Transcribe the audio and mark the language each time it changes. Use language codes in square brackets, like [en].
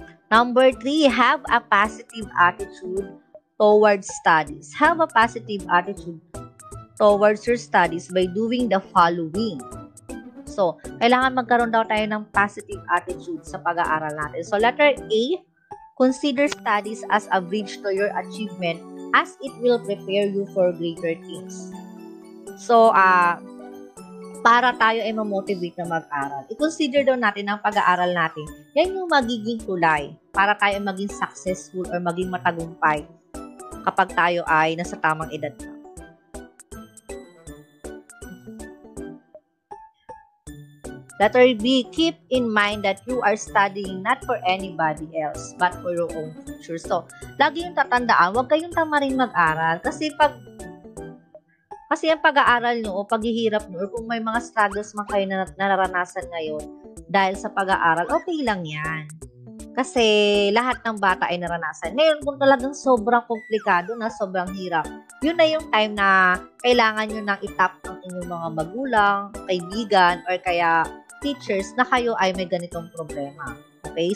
[en] Number 3, have a positive attitude towards studies. Have a positive attitude towards your studies by doing the following. [tl] So, kailangan magkaroon daw tayo ng positive attitude sa pag-aaral natin. [en] So, letter A, consider studies as a bridge to your achievement as it will prepare you for greater things. [tl] So, para tayo ay ma-motivate na mag-aral. I-consider daw natin ang pag-aaral natin. Yan yung magiging tulay para tayo maging successful or maging matagumpay kapag tayo ay nasa tamang edad na. [en] Letter B, keep in mind that you are studying not for anybody else, but for your own future. [tl] So, lagi yung tatandaan, huwag kayong tamarin mag-aral. Kasi ang pag-aaral nyo o paghihirap nyo or kung may mga struggles man kayo na nararanasan ngayon dahil sa pag-aaral, okay lang yan. Kasi lahat ng bata ay naranasan. Ngayon, kung talagang sobrang komplikado na, sobrang hirap, yun na yung time na kailangan nyo nang itap ang inyong mga magulang, kaibigan, or kaya teachers na kayo ay may ganitong problema. Okay?